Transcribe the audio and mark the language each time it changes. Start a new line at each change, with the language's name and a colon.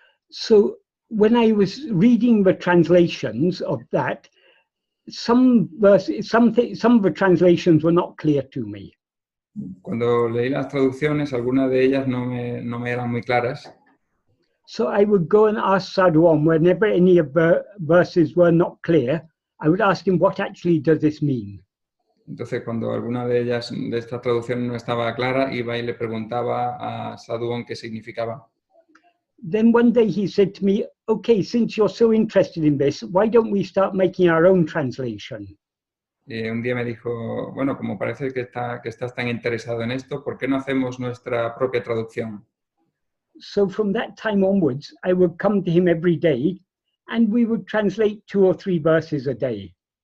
English: So when I was reading the translations of that, some of the translations were not clear to me.
Spanish: Cuando leí las traducciones, algunas de ellas no me eran muy claras.
English: So I would go and ask Sadhu Om, whenever any of the verses were not clear, I would ask him, what actually does this mean?
Spanish: Entonces, cuando alguna de estas traducciones no estaba clara, iba y le preguntaba a Sadhu Om qué significaba.
English: Then one day he said to me, okay, since you're so interested in this, why don't we start making our own translation?
Spanish: Y un día me dijo, bueno, como parece que estás tan interesado en esto, ¿por qué no hacemos nuestra propia traducción?
English: So from that time onwards, I would come to him every day and we would translate 2 or 3 verses a day.